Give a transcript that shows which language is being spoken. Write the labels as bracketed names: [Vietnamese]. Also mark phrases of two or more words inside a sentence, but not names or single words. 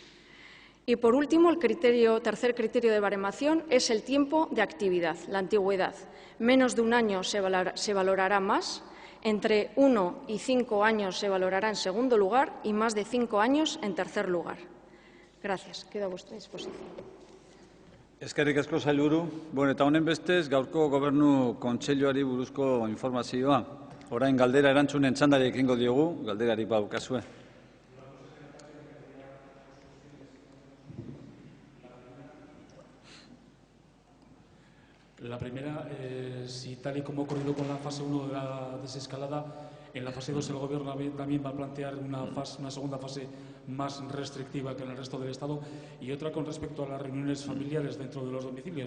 [Spanish] Y, por último, el tercer criterio de baremación es el tiempo de actividad, la antigüedad. Menos de un año se valorará más, entre 1 y 5 años se valorará en segundo lugar y más de 5 años en tercer lugar. Gracias. Quedo a vuestra disposición. [Basque] Eskerrik asko, sailburu. Eta honen bestez, gaurko Gobernu Kontseiluari buruzko informazioa. Orain galdera erantzunen txandari ekingo diogu, galderari badukazue. [Spanish] La primera, si tal y como ha ocurrido con la fase 1 de la desescalada, en la fase 2 el Gobierno también va a plantear una segunda fase más restrictiva que en el resto del Estado, y otra con respecto a las reuniones familiares dentro de los domicilios.